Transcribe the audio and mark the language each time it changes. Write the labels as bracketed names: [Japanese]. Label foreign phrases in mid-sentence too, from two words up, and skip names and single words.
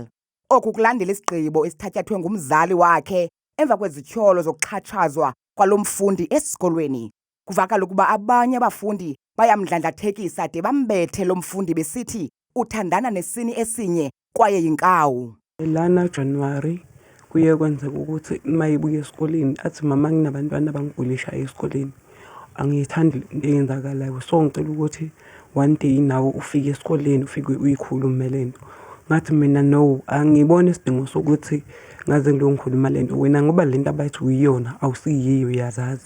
[Xhosa] Oku kulandela isigqibo esithatyathwe ngumzali wakhe emva kwezityholo zokuxhatshazwa kwalo mfundi esikolweni. Kuvakala ukuba abanye abafundi bayamdlandlathekisa de bambethe lo mfundi besithi uthandana nesini esinye kwaye yinkawu. [Zulu] Lana January kuye kwenzeka ukuthi mayibuye esikoleni athi mama nginabantwana abangibulisha esikoleni. Angiyithandi eyenzakalayo, so ngicela ukuthi [English] one day [Zulu] nawo ufike esikoleni ufike uyikhuluma lento. Ngathi mina no, angibone isidingo sokuthi ngaze ngilongikhuluma lento wena ngoba lento abathi uyiyona awusiyiyo yazazi.